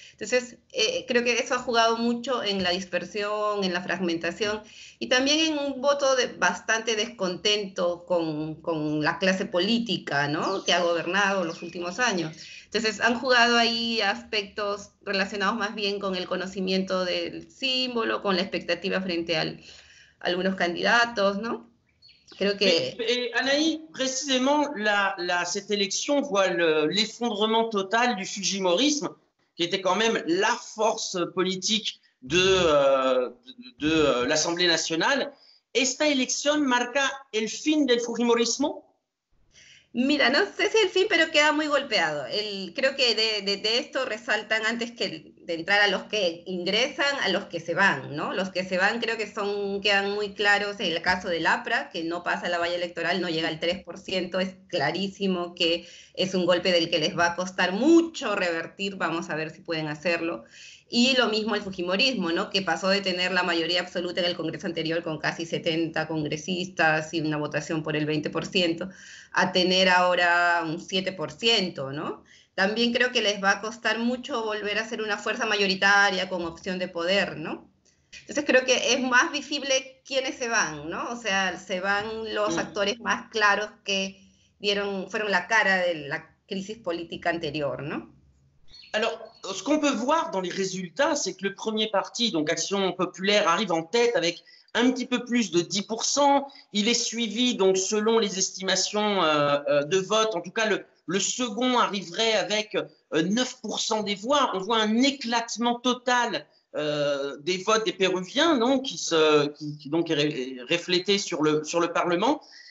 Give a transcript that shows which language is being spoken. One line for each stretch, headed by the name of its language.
Spanish: Entonces, creo que eso ha jugado mucho en la dispersión, en la fragmentación, y también en un voto de bastante descontento con la clase política, ¿no?, que ha gobernado los últimos años. Entonces, han jugado ahí aspectos relacionados más bien con el conocimiento del símbolo, con la expectativa frente a algunos candidatos, ¿no? Creo que...
French: Mais Anaï, précisément, cette élection voit l'effondrement total du fujimorisme, qui était quand même la force politique de l'Assemblée nationale.
Spanish: ¿Esta elección marca el fin del fujimorismo? Mira, no sé si el fin, pero queda muy golpeado. Creo que de esto resaltan, antes que de entrar a los que ingresan, a los que se van, ¿no? Los que se van creo que quedan muy claros en el caso del APRA, que no pasa la valla electoral, no llega al 3%, es clarísimo que es un golpe del que les va a costar mucho revertir, vamos a ver si pueden hacerlo. Y lo mismo el fujimorismo, ¿no?, que pasó de tener la mayoría absoluta en el Congreso anterior con casi 70 congresistas y una votación por el 20%, a tener ahora un 7%, ¿no? También creo que les va a costar mucho volver a ser una fuerza mayoritaria con opción de poder, ¿no? Entonces creo que es más visible quiénes se van, ¿no? O sea, se van los actores más claros que fueron la cara de la crisis política anterior, ¿no?
French: Alors, ce qu'on peut voir dans les résultats, c'est que le premier parti, donc Action Populaire, arrive en tête avec un petit peu plus de 10%. Il est suivi, donc selon les estimations de vote, en tout cas le second arriverait avec 9% des voix. On voit un éclatement total des votes des Péruviens, non, qui donc est reflété sur le Parlement.